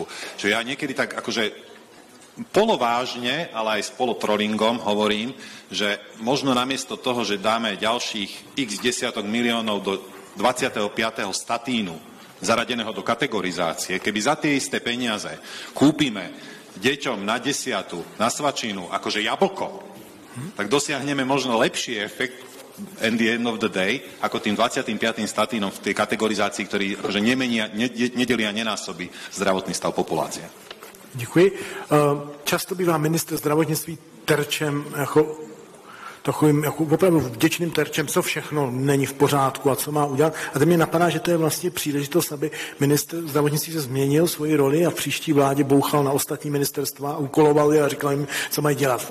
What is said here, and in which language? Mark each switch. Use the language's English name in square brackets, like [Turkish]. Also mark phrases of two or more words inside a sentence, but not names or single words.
[Slovak] Čiže ja niekedy tak akože polovážne, ale aj s polotrollingom hovorím, že možno namiesto toho, že dáme ďalších x desiatok miliónov do 25. statínu zaradeného do kategorizácie, keby za tie isté peniaze kúpime deťom na 10. na svačinu akože jablko, tak dosiahneme možno lepší efekt [English] at the end of the day, [Slovak] ako tým 25. statínom v tej kategorizácii, ktorý akože nedelia, nenásobí zdravotný stav populácie. [Czech] Děkuji. Často bývá ministr zdravotnictví terčem takovým jako opravdu vděčným terčem, co všechno není v pořádku a co má udělat. A to mě napadá, že to je vlastně příležitost, aby ministr zdravotnictví se změnil svoji roli a v příští vládě bouchal na ostatní ministerstva, úkoloval je a říkal jim, co mají dělat.